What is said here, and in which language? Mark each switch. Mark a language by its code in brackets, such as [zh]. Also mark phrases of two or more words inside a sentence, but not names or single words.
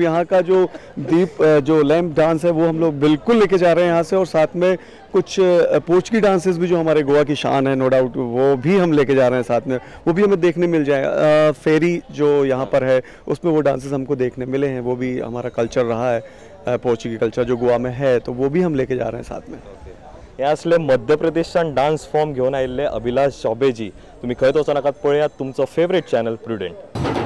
[hi] यहाँ का जो दीप जो लैंप डांस है वो हम लोग बिल्कुल लेके जा रहे हैं यहाँ से, और साथ में कुछ पोर्चुगी डांसेस भी जो हमारे गोवा की शान है, [en] no doubt [hi] वो भी हम लेके जा रहे हैं साथ में, वो भी हमें देखने मिल जाएगा। फेरी जो यहाँ पर है उसमें वो डांसेस हमको देखने मिले हैं, वो भी हमारा कल्चर रहा है, पोर्चुगी कल्चर जो गोवा में है, तो वो भी हम लेके जा रहे हैं साथ में। [kok] हे असले मध्य प्रदेशच्यान [en] dance form [kok] घेऊन आयिल्ले अभिलाष चौबे जी। तुम्ही खंय वचो नाकात, पळयात तुमचो [en] favorite channel [kok] प्रुडंट।